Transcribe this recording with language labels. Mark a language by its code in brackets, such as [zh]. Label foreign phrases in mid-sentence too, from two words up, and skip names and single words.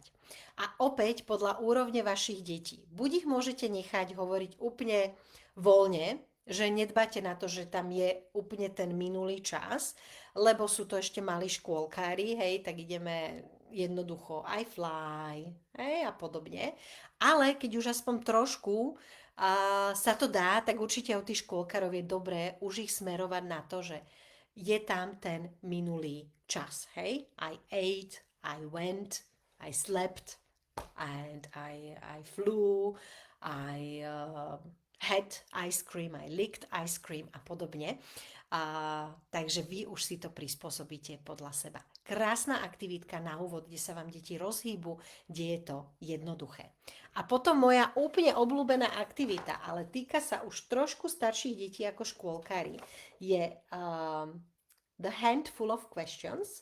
[sk] A opäť podľa úrovne vašich detí. Buď ich môžete nechať hovoriť úplne voľne, že nedbáte na to, že tam je úplne ten minulý čas, lebo sú to ešte malí škôlkári, hej, tak ideme jednoducho [en] I fly, [sk] hej, a podobne. Ale keď už aspoň trošku sa to dá, tak určite u tých škôlkarov je dobré už ich smerovať na to, že je tam ten minulý čas, hej. [en] I ate, I went, I slept, and I flew, I had ice cream, I licked ice cream [sk] a podobne. Takže vy už si to prispôsobíte podľa seba. Krásna aktivitka na úvod, kde sa vám deti rozhýbu, kde je to jednoduché. A potom moja úplne obľúbená aktivita, ale týka sa už trošku starších detí ako škôlkári, je The Handful of Questions.